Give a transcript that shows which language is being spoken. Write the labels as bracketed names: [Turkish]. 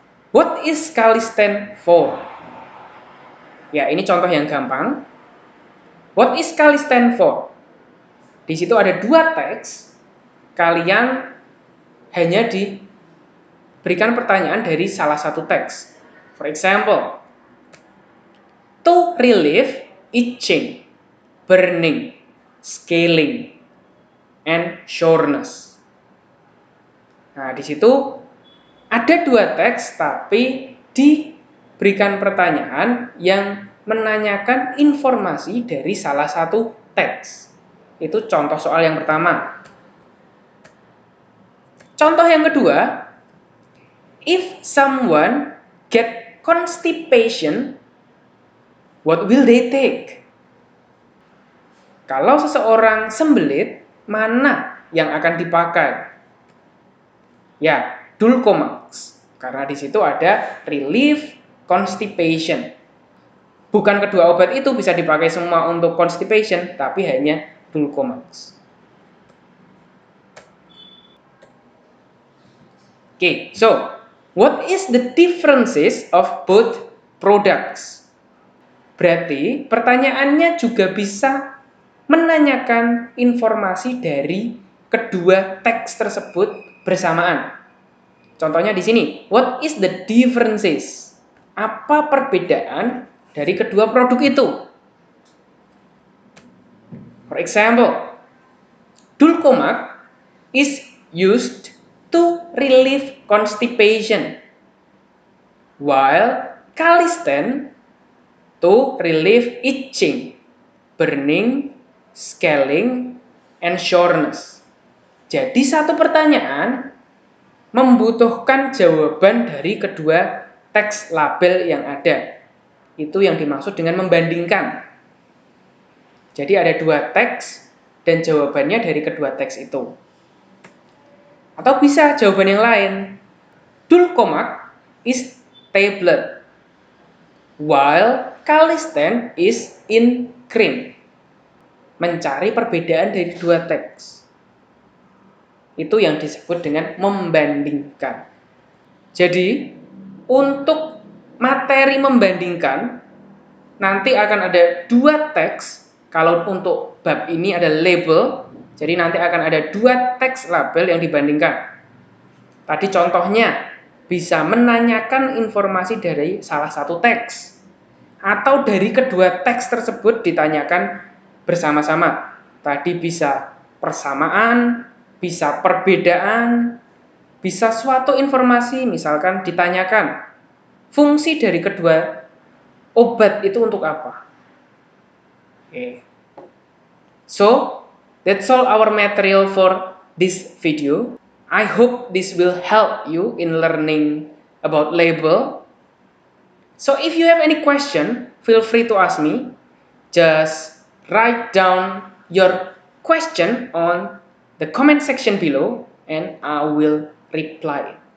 [English] What is Callistan for? [Indonesian] Ya, ini contoh yang gampang. [English] What is Callistan for? [Indonesian] Di situ ada dua teks. Kalian hanya diberikan pertanyaan dari salah satu teks. [English] For example, to relieve itching, burning, scaling, and soreness. [Indonesian] Nah, di situ ada dua teks tapi diberikan pertanyaan yang menanyakan informasi dari salah satu teks. Itu contoh soal yang pertama. Contoh yang kedua, [English] if someone get constipation, what will they take? [Indonesian] Kalau seseorang sembelit, mana yang akan dipakai? Ya, Dulcomac. Karena di situ ada [English] relief constipation. [Indonesian] Bukan kedua obat itu bisa dipakai semua untuk constipation, tapi hanya Dulcomac. [English] Okay, so what is the differences of both products? [Indonesian] Berarti pertanyaannya juga bisa menanyakan informasi dari kedua teks tersebut bersamaan. Contohnya di sini, [English] what is the differences? [Indonesian] Apa perbedaan dari kedua produk itu? [English] For example, Dulcomac is used to relieve constipation, while Callistan to relieve itching, burning, scaling, and soreness. [Indonesian] Jadi satu pertanyaan membutuhkan jawaban dari kedua teks label yang ada. Itu yang dimaksud dengan membandingkan. Jadi ada dua teks dan jawabannya dari kedua teks itu. Atau bisa jawaban yang lain. [English] Dulcomac is tablet, while Callistan is in cream. [Indonesian] Mencari perbedaan dari dua teks. Itu yang disebut dengan membandingkan. Jadi, untuk materi membandingkan, nanti akan ada dua teks. Kalau untuk bab ini ada label, jadi nanti akan ada dua teks label yang dibandingkan. Tadi contohnya, bisa menanyakan informasi dari salah satu teks, atau dari kedua teks tersebut ditanyakan bersama-sama. Tadi bisa persamaan, bisa perbedaan, bisa suatu informasi, misalkan ditanyakan fungsi dari kedua obat itu untuk apa. [English] Okay. So, that's all our material for this video. I hope this will help you in learning about label. So if you have any question, feel free to ask me. Just write down your question on the comment section below and I will reply.